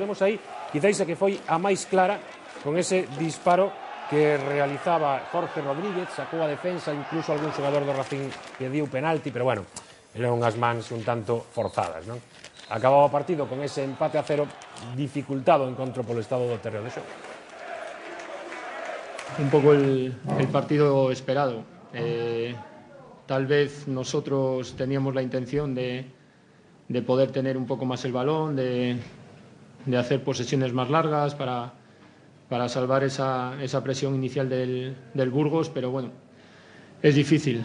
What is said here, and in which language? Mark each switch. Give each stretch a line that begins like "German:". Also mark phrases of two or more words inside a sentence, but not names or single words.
Galician: Vemos aí, quizáis a que foi a máis clara con ese disparo que realizaba Jorge Rodríguez, sacou a defensa, incluso algún xogador do Racing pediu penalti, pero bueno, eran unhas mans un tanto forzadas, non? Acababa o partido con ese empate a 0, dificultado o encontro polo estado do terreo de xogo.
Spanish: Un poco el partido esperado. Tal vez nosotros teníamos la intención de poder tener un poco más el balón, de hacer posesiones más largas para salvar esa presión inicial del Burgos, pero bueno, es difícil.